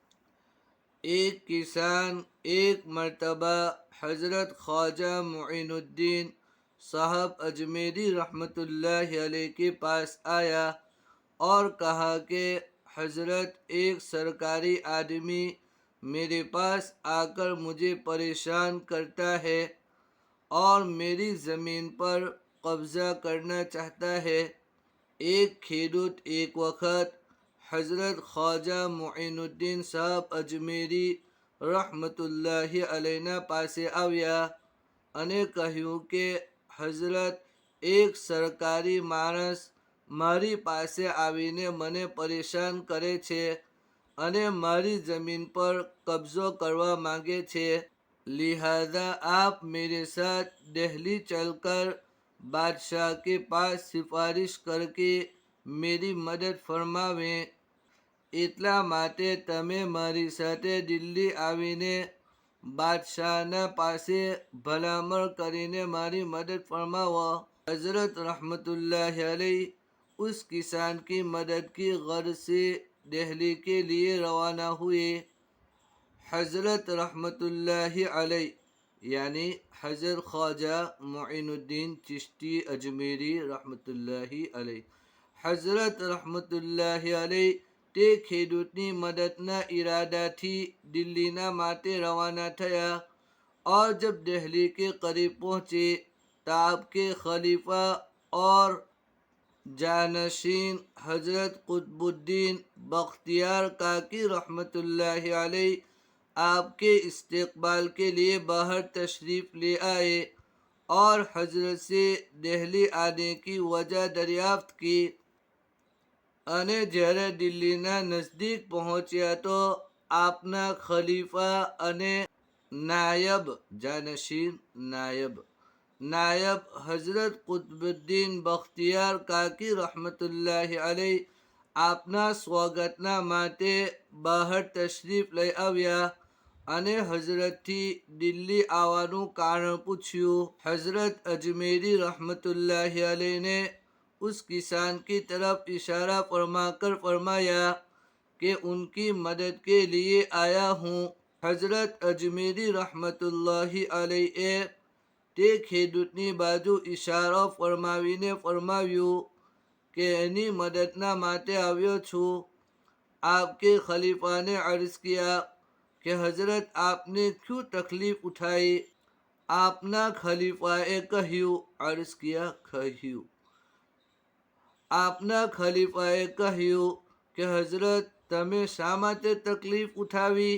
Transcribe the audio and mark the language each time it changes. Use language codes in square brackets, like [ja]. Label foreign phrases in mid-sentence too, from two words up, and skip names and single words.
[ur] ایک کسان ایک مرتبہ حضرت خواجہ معین الدین صاحب اجمیری رحمۃ اللہ علیہ کے پاس آیا اور کہا کہ حضرت، ایک سرکاری آدمی میرے پاس آ کر مجھے پریشان کرتا ہے اور میری زمین پر قبضہ کرنا چاہتا ہے۔ [gu] એક ખેડૂત એક વખત حضرت خواجہ معین الدین صاحب اجمیری رحمۃ اللہ علیہ પાસે આવિયા અને કહ્યું કે حضرت، એક સરકારી માણસ મારી પાસે આવીને મને પરેશાન કરે છે અને મારી જમીન પર કબજો કરવા માંગે છે، [ur] لہذا آپ میرے ساتھ دہلی چل کر بادشاہ کے پاس سفارش کر کے میری مدد فرماویں۔ [gu] એટલા માટે તમે મારી સાથે દિલ્હી આવીને બાદશાહના પાસે ભલામણ કરીને મારી મદદ ફરમાવો۔ [ur] حضرت رحمۃ اللہ علیہ اس کسان کی مدد کی غرض سے دہلی کے لیے روانہ ہوئے۔ حضرت رحمۃ اللہ علیہ یعنی حضرت خواجہ معین الدین چشتی اجمیری رحمۃ اللہ علیہ، حضرت رحمۃ اللہ علیہ [gu] તે ખેડૂતની મદદના ઈરાદાથી દિલ્હીના માટે રવાના થયા [ur] اور جب دہلی کے قریب پہنچے تو آپ کے خلیفہ اور جانشین حضرت قطب الدین بختیار کاکی رحمۃ اللہ علیہ آپ کے استقبال کے لیے باہر تشریف لے آئے اور حضرت سے دہلی آنے کی وجہ دریافت کی۔ [gu] અને જ્યારે દિલ્હીના નજદીક પહોંચ્યા તો આપના ખલીફા અને નાયબ જાનશીન નાયબ હઝરત કુતબુદ્દીન બખ્તિયાર કાકી રહમતુલ્લાહ અલૈહ આપના સ્વાગતના માટે બહાર તશરીફ લઈ આવ્યા અને હઝરતથી દિલ્હી આવવાનું કારણ પૂછ્યું۔ હઝરત અજમેરી રહમતુલ્લાહ અલૈહને [ur] اس کسان کی طرف اشارہ فرما کر فرمایا کہ ان کی مدد کے لیے آیا ہوں۔ [gu] حضرت અજમેરી رحمت اللہ علیہ તે ખેડૂતની બાજુ ઇશારો ફરમાવીને ફરમાવ્યું કે એની મદદના માટે આવ્યો છું۔ [ur] آپکے خلیفہ نے عرض کیا کہ حضرت، آپ نے کیوں تکلیف اٹھائی? [gu] આપના ખલીફાએ કહ્યું, [ur] عرض کیا [gu] કહ્યું આપના ખલીફાએ કહ્યું કે હઝરત, તમે શા માટે તકલીફ ઉઠાવી?